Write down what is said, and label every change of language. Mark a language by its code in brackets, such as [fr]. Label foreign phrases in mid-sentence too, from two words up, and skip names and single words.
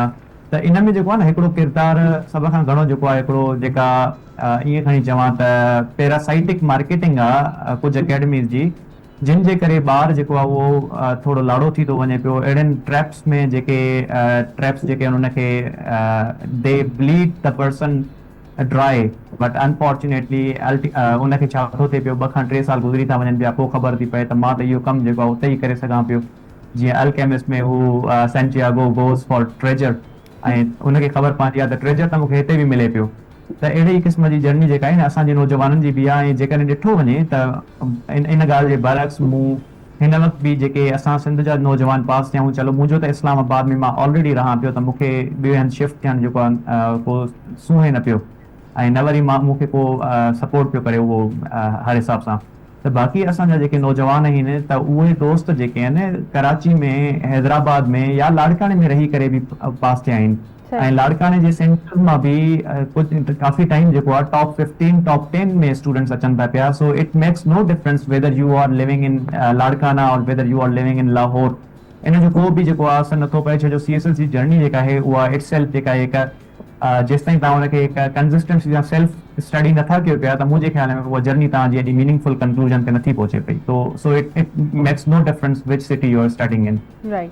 [sd] त इन में जेको आहे न हिकिड़ो किरदारु सभ खां घणो जेको आहे हिकिड़ो जेका ईअं खणी चवां त [en] parasitic marketing [sd] आहे कुझु अकेडमीज़ जी, जिन जे करे ॿार जेको आहे उहो थोरो लाड़ो थी थो वञे पियो अहिड़नि ट्रैप्स में, जेके ट्रैप्स जेके आहिनि उनखे [en] they bleed the person dry, but unfortunately [sd] उनखे छा थो थिए पियो, 2 खां 3 साल गुज़री था वञनि पिया, पोइ ख़बर थी पए त मां त इहो कमु जेको आहे उते ई करे सघां पियो। जीअं अल्केमिस्ट में हू सेंटियागो [en] goes for treasure, [sd] ऐं उनखे ख़बर पवंदी आहे त ट्रेजर त मूंखे हिते बि मिले पियो। त अहिड़े ई क़िस्म जी जर्नी जेका आहे न असांजे नौजवाननि जी बि आहे। ऐं जेकॾहिं ॾिठो वञे त इन ॻाल्हि जे बरअक्स मूं हिन वक़्तु बि जेके असां सिंध जा नौजवान पास थियूं, चलो मुंहिंजो त इस्लामाबाद में मां ऑलरेडी रहां पियो, त मूंखे ॿियो हंधि शिफ्ट थियणु जेको आहे को सूंहे न पियो, ऐं न वरी मूंखे को सपोर्ट पियो करे उहो हर हिसाब सां। त बाक़ी असांजा जेके नौजवान आहिनि त उहे दोस्त जेके आहिनि कराची में, हैदराबाद में या लाड़काने में रही करे बि पास थिया आहिनि, ऐं लाड़काने जे सेंटर मां बि कुझु काफ़ी टाइम जेको आहे [en] top 15 top 10 [sd] में स्टूडेंट्स अचनि था पिया। [en] So it makes no difference whether you are living in Larkana और whether you are living in Lahore। [sd] इन जो को बि जेको आहे असर नथो पए, छो जो CSS जी जर्नी जेका आहे उहा इटसेल्फ जेका आहे जेसिताईं तव्हां हुनखे कंसिस्टेंसी सां सेल्फ स्टडी नथा कयो पिया, त मुंहिंजे ख़्याल में उहा जर्नी तव्हांजी एॾी [en] meaningful conclusion [sd] ते नथी पहुचे पई। [en] तो so it makes no difference which city you are studying in। राइट।